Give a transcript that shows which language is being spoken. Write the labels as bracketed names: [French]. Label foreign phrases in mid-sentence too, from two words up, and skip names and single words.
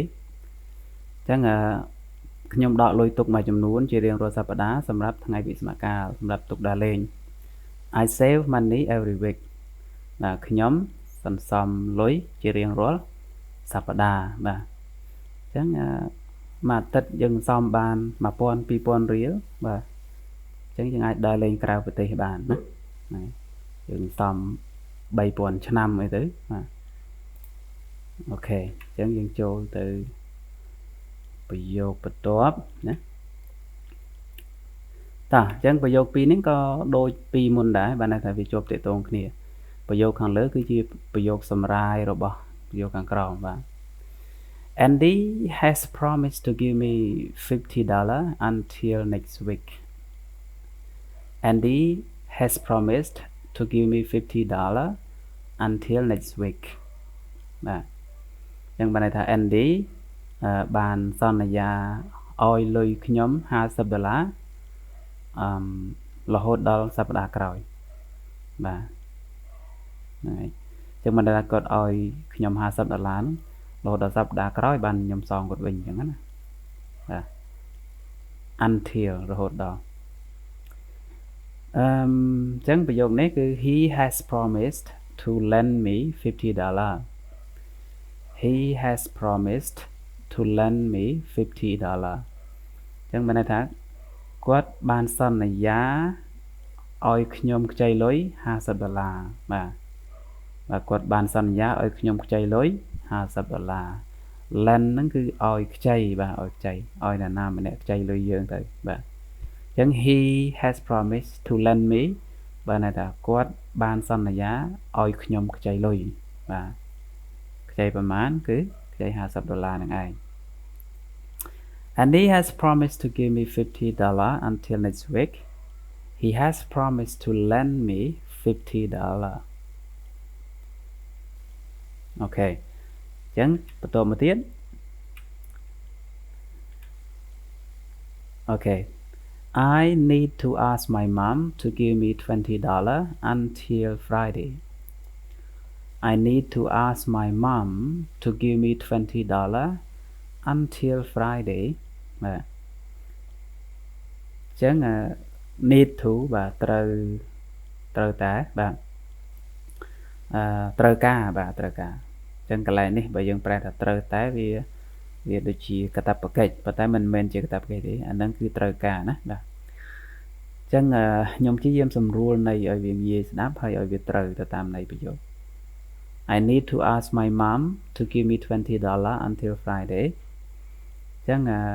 [Khmer] អញ្ចឹងខ្ញុំដកលុយទុកមួយចំនួនជារៀងរាល់សប្តាហ៍សម្រាប់ថ្ងៃវិស្សមកាលសម្រាប់ទុកដើរលេង [English] I save money every week [Khmer] បាទខ្ញុំសន្សំលុយជារៀងរាល់សប្តាហ៍បាទអញ្ចឹងមួយអាទិត្យយើងសន្សំបាន 1000 2000 រៀលបាទអញ្ចឹងយើងអាចដើរលេងក្រៅប្រទេសបានណាហ្នឹងយើងសន្សំ 3000 ឆ្នាំអីទៅបាទអូខេអញ្ចឹងយើងចូលទៅប្រយោគបន្ទាប់ណា តោះអញ្ចឹងប្រយោគពីរនេះក៏ដូចពីមុនដែរបានន័យថាវាជាប់ទាក់ទងគ្នាប្រយោគខាងលើគឺជាប្រយោគសម្រាយរបស់ប្រយោគខាងក្រោមបាទ [English] Andy has promised to give me $50 until next week Andy has promised to give me $50 until next week [Khmer] បាទអញ្ចឹងបានន័យថា Andy បានសន្យាឲ្យលុយខ្ញុំ$50រហូតដល់សប្តាហ៍ក្រោយបាទហ្នឹងហើយអញ្ចឹងបានន័យថាគាត់ឲ្យខ្ញុំ$50ហ្នឹងរហូត ដល់សប្តាហ៍ក្រោយបានខ្ញុំសងគាត់វិញអញ្ចឹងណាបាទ until រហូតដល់អញ្ចឹងប្រយោគនេះគឺ [English] he has promised to lend me $50 he has promised to lend me $50 [Khmer] អញ្ចឹងបានន័យថាគាត់បានសន្យាឲ្យខ្ញុំខ្ចីលុយ$50បាទគាត់បានស ន្យាឲ្យខ្ញុំខ្ចីលុយ$50 lend ហ្នឹងគឺឲ្យខ្ចីបាទឲ្យខ្ចីឲ្យអ្នកណាម្នាក់ខ្ចីលុយយើងទៅបាទអញ្ចឹង [English] he has promised to lend me [Khmer] បានន័យថាគាត់បានសន្យាឲ្យខ្ញុំខ្ចីលុយបាទខ្ចីប្រមាណគឺខ្ចី$50នឹងឯង [English] And he has promised to give me $50 until next week. He has promised to lend me $50. [Khmer] Okay. អញ្ចឹងបន្តមកទៀត Okay. [English] I need to ask my mom to give me $20 until Friday. I need to ask my mom to give me $20 until Friday. [Khmer] បាទអញ្ចឹង [English] need to [Khmer] បាទត្រូវតែបាទត្រូវការបាទត្រូវការអញ្ចឹងកន្លែងនេះបើយើង ប្រែថាត្រូវតែវាដូចជាកាតព្វកិច្ចប៉ុន្តែមិនមែនជាកាតព្វកិច្ចទេអាហ្នឹងគឺត្រូវការណាបាទអញ្ចឹងខ្ញុំព្យាយាមសម្រួលន័យឲ្យវាងាយស្ដាប់ហើយឲ្យវាត្រូវទៅតាមន័យប្រយោគ [English] I need to ask my mom to give me $20 until Friday [Khmer] អញ្ចឹង